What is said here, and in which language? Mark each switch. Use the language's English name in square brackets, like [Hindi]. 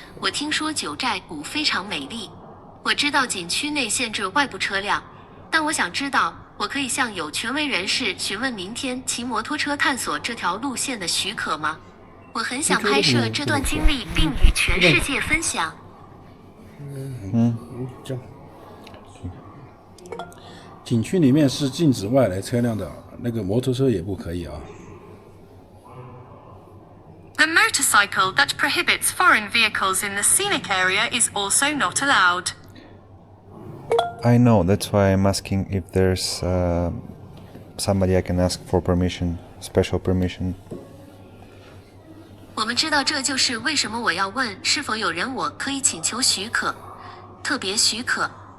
[Chinese] 我听说九寨谷非常美丽，我知道景区内限制外部车辆，但我想知道，我可以向有权威人士询问明天骑摩托车探索这条路线的许可吗？我很想拍摄这段经历，并与全世界分享。这样。景区里面是禁止外来车辆的，那个摩托车也不可以啊。 [English] The motorcycle that prohibits foreign vehicles in the scenic area is also not allowed. I know, that's why I'm asking if there's somebody I can ask for permission, special permission. [Chinese] 我们知道，这就是为什么我要问是否有人我可以请求许可，特别许可。